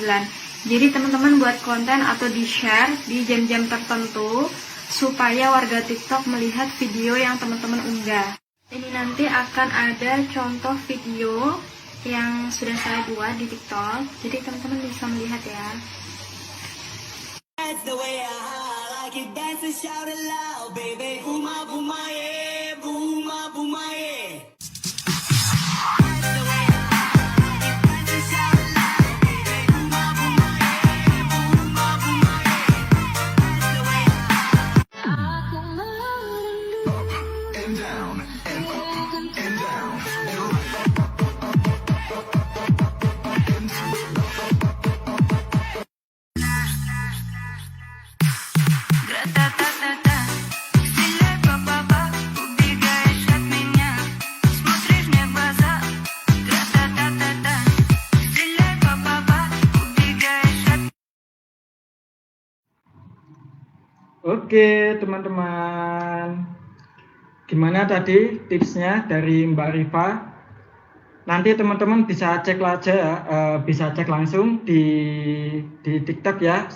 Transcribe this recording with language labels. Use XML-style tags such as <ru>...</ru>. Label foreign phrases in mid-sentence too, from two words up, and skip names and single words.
<id>Jadi teman-teman buat konten atau di-share di jam-jam tertentu supaya warga TikTok melihat video yang teman-teman unggah. Ini nanti akan ada contoh video yang sudah saya buat di TikTok, jadi teman-teman bisa melihat ya.</id> <en>That's the way I like it, dance and shout it loud, baby. Booma, booma, yeah, booma, booma, yeah. That's the way I like it, dance and shout it loud, baby. Booma, booma, yeah, booma, booma, yeah. That's the way I Up and down and up and down.</en> <ru>Гра-та-та-та-та, стреляй, па-па-па, убегаешь от меня, смотришь мне в глаза. Гра-та-та-та-та, стреляй, па-па-па, убегаешь от</ru> <id>Oke teman-teman, gimana tadi tipsnya dari Mbak Rifa? Nanti teman-teman bisa cek aja ya, bisa cek langsung di TikTok ya.</id>